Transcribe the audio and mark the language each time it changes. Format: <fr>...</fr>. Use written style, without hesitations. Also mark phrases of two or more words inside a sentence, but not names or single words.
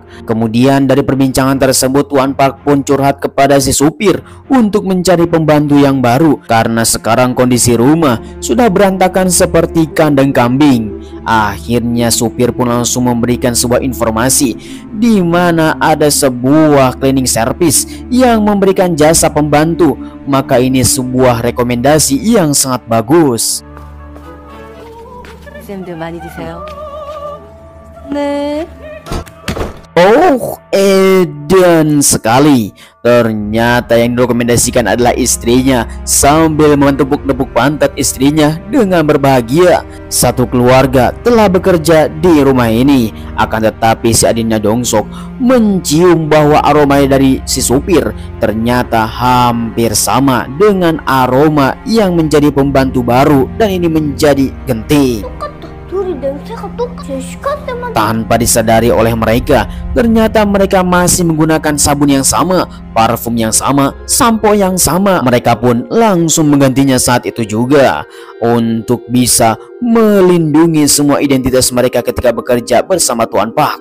<id>Kemudian dari perbincangan tersebut, Tuan Park pun curhat kepada si supir untuk mencari pembantu yang baru karena sekarang kondisi rumah sudah berantakan seperti kandang kambing. Akhirnya supir pun langsung memberikan sebuah informasi di mana ada sebuah</id> <en>cleaning service</en> <id>yang memberikan jasa pembantu, maka ini sebuah rekomendasi yang sangat bagus.</id> <ko>쌤들 많이 드세요. 네.</ko> <id>Oh, edan sekali. Ternyata yang direkomendasikan adalah istrinya sambil menepuk-nepuk pantat istrinya dengan berbahagia. Satu keluarga telah bekerja di rumah ini. Akan tetapi si adiknya Dongsok mencium bahwa aroma dari si supir ternyata hampir sama dengan aroma yang menjadi pembantu baru, dan ini menjadi genting.</id> <ko>둘이 냄새가 똑같아. 시간 때마다</ko> <id>Tanpa disadari oleh mereka, ternyata mereka masih menggunakan sabun yang sama, parfum yang sama, sampo yang sama. Mereka pun langsung menggantinya saat itu juga untuk bisa melindungi semua identitas mereka ketika bekerja bersama Tuan Pak.</id>